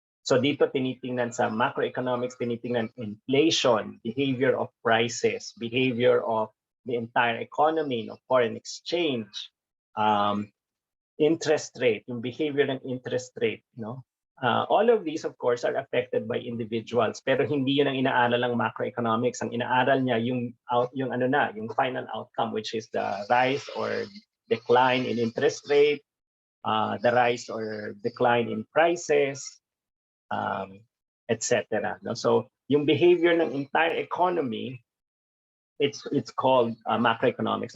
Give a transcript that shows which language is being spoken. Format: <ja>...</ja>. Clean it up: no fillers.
<tl>So dito tinitingnan sa macroeconomics, tinitingnan</tl> <en>inflation, behavior of prices, behavior of the entire economy, foreign exchange, interest rate, yung behavior ng interest rate, all of these, of course, are affected by individuals.</en> <tl>Pero hindi yun ang inaaral ng macroeconomics. Ang inaaral niya yung</tl> <en>final outcome, which is the rise or decline in interest rate, the rise or decline in prices, etc. So yung behavior ng entire economy, it's called macroeconomics.</en>